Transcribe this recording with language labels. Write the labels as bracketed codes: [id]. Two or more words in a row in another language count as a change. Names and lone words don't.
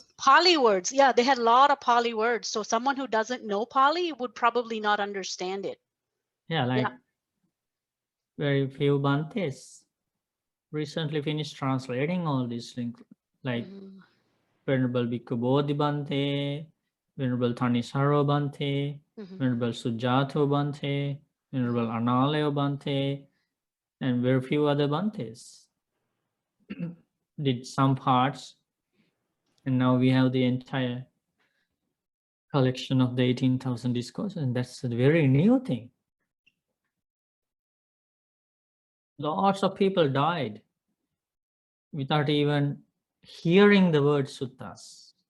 [en] Pali words. Yeah, they had a lot of Pali words. So someone who doesn't know Pali would probably not understand it. Yeah, like very few Bhantes recently finished translating all these things, like Venerable Bhikkhu Bodhi Bhante, Venerable Thanisaro Bhante, Venerable Sujato Bhante, Venerable Analeo Bhante, and very few other Bhantes did some parts, and now we have the entire collection of the 18,000 discourses, and that's a very new thing. Lots of people died without even hearing the word suttas.